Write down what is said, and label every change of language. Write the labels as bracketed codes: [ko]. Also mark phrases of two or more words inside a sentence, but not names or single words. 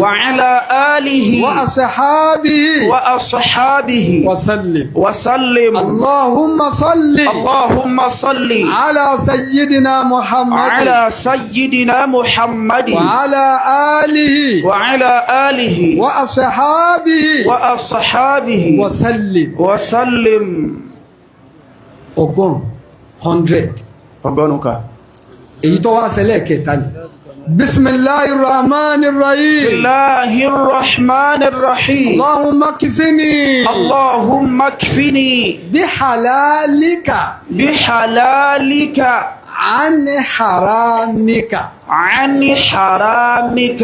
[ar] وأصحابه وسلم اللهم صل على سيدنا محمد وعلى آله وأصحابه وسلم [yo] ọgọ́rùn 100 ọgọ́rùn-ún èyí tó wá ṣẹlẹ̀ kẹta ni [ar] بسم الله الرحمن الرحيم بسم الله الرحمن الرحيم اللهم اكفني بحلالك عن حرامك عن حرامك